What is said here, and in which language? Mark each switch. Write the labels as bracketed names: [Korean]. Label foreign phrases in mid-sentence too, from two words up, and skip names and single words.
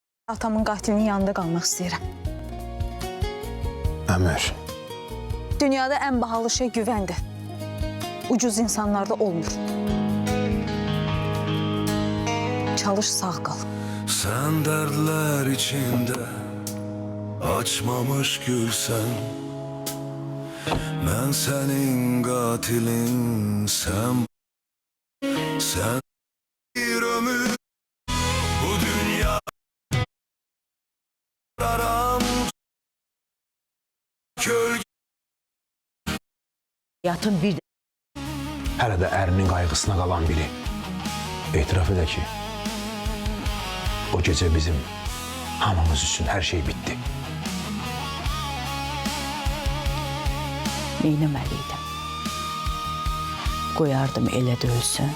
[Azerbaijani] Atamın qatilinin yanında qalmaq istəyirəm. Ömür. Dünyada ən bahalı şey güvəndir. Ucuz insanlarda olmur. Çalış, sağ qal. [Turkish] Sen dertler içinde açmamış gülsen, ben senin katilin, sen bir ömür bu dünya aram gölge. Hayatın bir [Azerbaijani] Hələ də ərinin qayğısına qalan biri. Etiraf edə ki, o gecə bizim hamımız üçün hər şey bitdi. neyləməliydim? Qoyardım elə də ölsün.